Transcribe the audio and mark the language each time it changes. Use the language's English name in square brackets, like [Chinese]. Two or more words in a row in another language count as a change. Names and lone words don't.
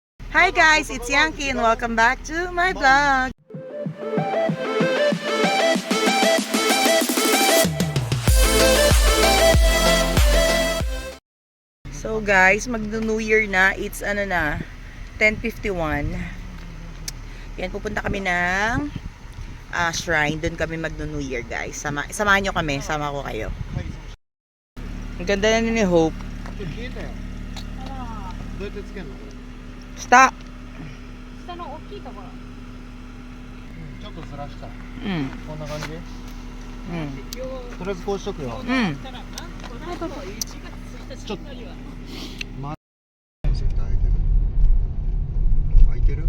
[English] Hi guys, it's Yankee and welcome back to my vlog. [Filipino] So guys, magno- [English] New Year [Filipino] na. [English] It's 10:51. [Filipino] Yan, pupunta kami ng shrine. Doon kami magno- [English] New Year [Filipino] guys. Samahan nyo kami, sama ko kayo. Ang ganda na ni Hope. Stop! [Japanese] 下の大きいところ。ちょっとずらした。うん。こんな感じ。うん。とりあえずこうしとくよ。うん。ちょっと。ま。センター開いてる。開いてる。